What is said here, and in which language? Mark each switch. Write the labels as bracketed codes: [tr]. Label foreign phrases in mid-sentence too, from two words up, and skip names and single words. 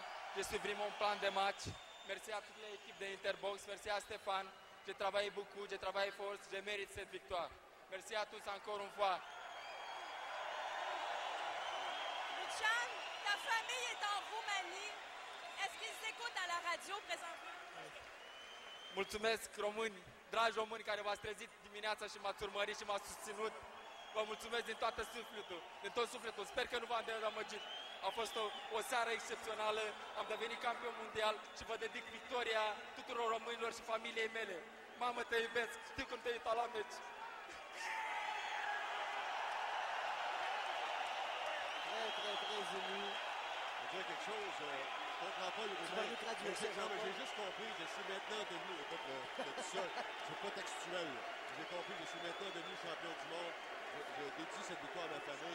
[fr] J'ai suivi mon plan de match. Merci à toute l'équipe d'Interbox. Merci à Stéphane. J'ai travaillé beaucoup, j'ai travaillé fort. Je mérite cette victoire. Merci à tous encore une fois. Luchan, ta famille est en Roumanie. Est-ce qu'ils écoutent à la radio présentement? [ro] Mulțumesc români, dragi români care v-ați trezit dimineața și m-ați urmărit și m-ați susținut. Vă mulțumesc din toată sufletul, din tot sufletul. Sper că nu v-am dezamăgit. A fost o seară excepțională. Am devenit campion mondial și vă dedic victoria tuturor românilor și familiei mele. Mamă, te iubesc. Știu cum te uita la meci. [fr] Très, très, très ému. dire quelque chose. Je comprends pas. Tu vas nous traduire ça, Non, mais j'ai juste compris. Je suis maintenant devenu... Écoute, je te dis ça, c'est pas textuel. J'ai compris, je suis maintenant devenu champion du monde. Je dédie cette victoire à ma famille.